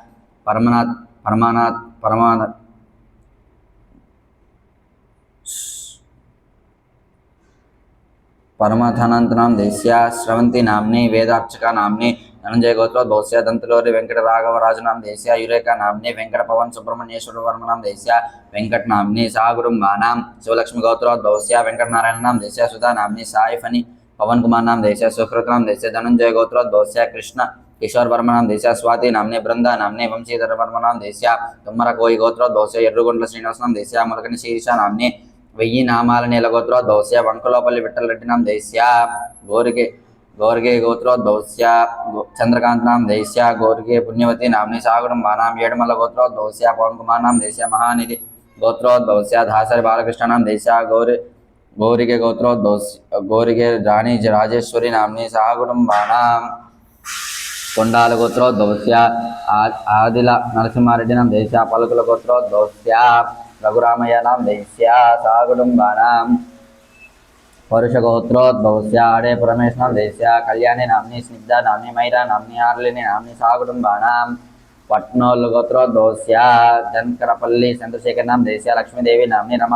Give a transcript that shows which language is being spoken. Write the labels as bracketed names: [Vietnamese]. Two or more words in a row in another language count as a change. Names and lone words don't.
[Sanskrit] परमाथानंत नाम देस्य श्रवंती नाम्नि वेदार्चका नाम्नि धनंजय गोत्रोद्भवस्य दंतलोरी वेंकट राघवराज नाम देस्य युरेका नाम्नि वेंकट पवन सुब्रह्मण्येश्वर वर्मा नाम देस्य वेंकट नाम्नि सहकुटुम्बानां शिवलक्ष्मी गोत्रोद्भवस्य वेंकट नारायण नाम देस्य सुधा नाम्नि साई फनी पवन कुमार नाम देस्य सुकृत नाम देस्य धनंजय गोत्रोद्भवस्य कृष्ण किशोर वर्मा नाम देस्य स्वाति नाम्नि बृंदा नाम्नि वंशीधर वर्मा नाम देस्य तुम्मर कोई गोत्रोद्भवस्य यर्रुगुंडल श्रीनिवास नाम देस्य मुलकनि शीर्षा नाम्नि వెయ్యి నామాల నీల గోత్రోద్భవస్య వంకలోపల్లి విఠల రెడ్డి నామ దేశ్య గోర్గే గోత్రోద్భవస్య చంద్రకాంత్ నామ దేశ్య గోర్గే పుణ్యవతి నామ్ని సాగుడుంబానాం ఏడుమల్ల గోత్రోద్భవస్య పవన్ కుమార్ నామ దేశ్య మహానిధి గోత్రోద్భవస్య దాసరి బాలకృష్ణ నామ దేశ్య గోరిగే గోత్రోద్భవస్య గోరిగే రాణి రాజేశ్వరి నామ్ని సాగుడుంబానాం కొండాల గోత్రోద్భవస్య ఆదిల నరసింహారెడ్డి నామ దేశ్య పలుకుల గోత్రోద్భవస్య रघुरामయ్య नाम देस्य सहकुटुम्बानां परुषगोत्रोद्भवस्य आडे परमेश नाम देस्य कल्याणी नाम्नि स्निग्धा नाम्नि मैरा नाम्नि आर्लिनी नाम्नि सहकुटुम्बानां पट्नोल गोत्रोद्भवस्य जनकरपल्ली चंद्रशेखर नाम देस्य लक्ष्मीदेवी नाम्नि